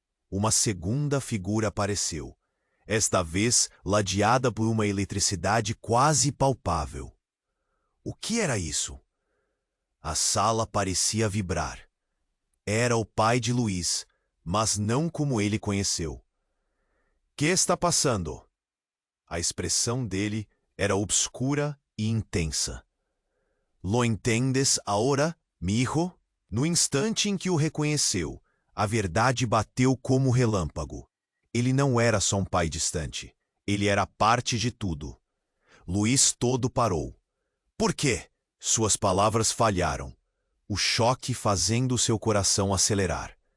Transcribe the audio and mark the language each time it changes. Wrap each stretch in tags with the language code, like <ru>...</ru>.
<pt>Uma segunda figura apareceu, esta vez ladeada por uma eletricidade quase palpável. O que era isso? A sala parecia vibrar. Era o pai de Luís, mas não como ele conheceu. Que está passando? A expressão dele era obscura e intensa.</pt> <es>Lo entendes ahora, mi hijo?</es> <pt>No instante em que o reconheceu, a verdade bateu como relâmpago. Ele não era só um pai distante. Ele era parte de tudo. Luís todo parou. Por quê? Suas palavras falharam, o choque fazendo seu coração acelerar.</pt>